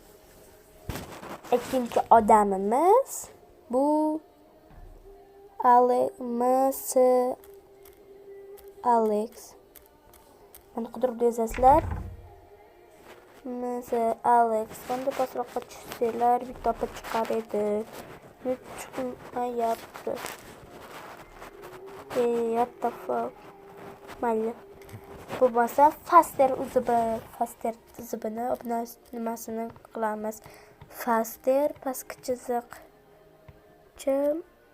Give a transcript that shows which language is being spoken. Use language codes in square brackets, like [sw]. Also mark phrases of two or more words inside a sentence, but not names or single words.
[uz] Ikkinchi odamimiz bu Alex. Mana qidirib yozasizlar. Alex. Bunda pastroqqa tushsanglar, bitta topib chiqar edi. Chiqmayapti. [en] What the fuck? [uz] Mayli. Bu bo'lsa Faster uzibini nimasini qilamiz. Faster pastki chiziq